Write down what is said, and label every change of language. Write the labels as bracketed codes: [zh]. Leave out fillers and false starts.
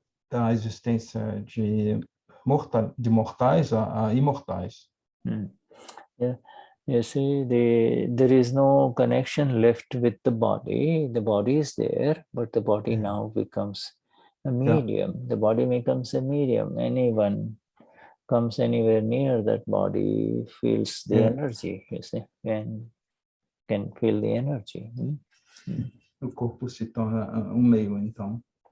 [pt] Da existência de mortais a imortais. [en] Yeah. You see, there is no connection left with the body. The body is there, but the body now becomes a medium. The body becomes a medium. Anyone comes anywhere near that body feels the energy, you see, and can feel the energy. [pt] O corpo se torna meio, então.